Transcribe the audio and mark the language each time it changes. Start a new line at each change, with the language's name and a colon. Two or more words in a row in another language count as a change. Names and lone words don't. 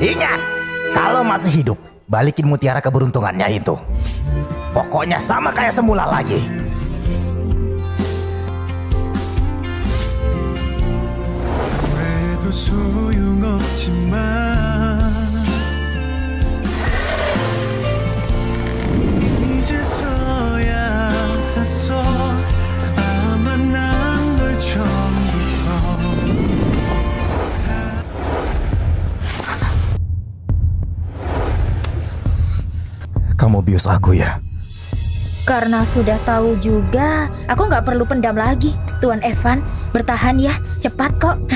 Indonesian: Ingat, kalau masih hidup, balikin mutiara keberuntungannya itu. Pokoknya sama kayak semula lagi.
Korean: 그래도 소용없지만 이제서야 알았어 아마 난 널 처음부터
Indonesian: Kamu bius aku ya? Karena sudah tahu juga, aku nggak perlu pendam lagi. Tuan Evan, bertahan ya, cepat kok.